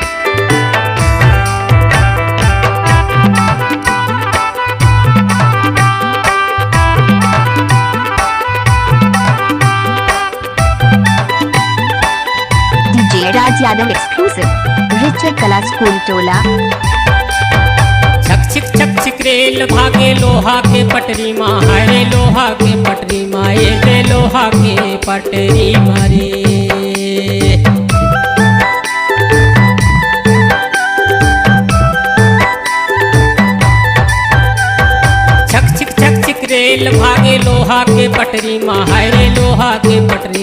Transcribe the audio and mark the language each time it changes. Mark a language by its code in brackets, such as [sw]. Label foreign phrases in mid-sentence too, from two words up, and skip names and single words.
[en] DJ Raj Yadav exclusive. Richard Kala School Tola. [bho] छक छिक रेल भागे लोहा के पटरी माँ हरे लोहा के पटरी माँ ये लोहा के पटरी मारे छक छिक रेल भागे लोहा के पटरी माँ हरे लोहा के पटरी